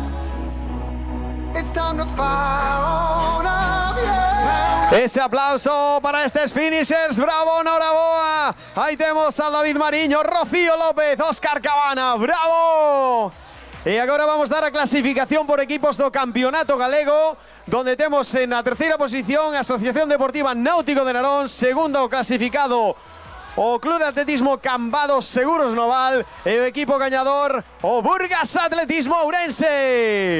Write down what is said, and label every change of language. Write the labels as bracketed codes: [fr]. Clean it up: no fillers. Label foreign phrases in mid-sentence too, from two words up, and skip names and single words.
[en] It's time to fire on up, yeah. [es] Ese aplauso para estos finishers. Bravo, Noraboa. Ahí tenemos a David Mariño, Rocío López, Óscar Cabana. Bravo. [gl] E agora vamos dar a clasificación por equipos do Campeonato Galego, donde temos en a terceira posición a Asociación Deportiva Náutico de Narón, segundo clasificado o Club de Atletismo Cambados Seguros Noval e o equipo gañador o Burgas Atletismo Ourense.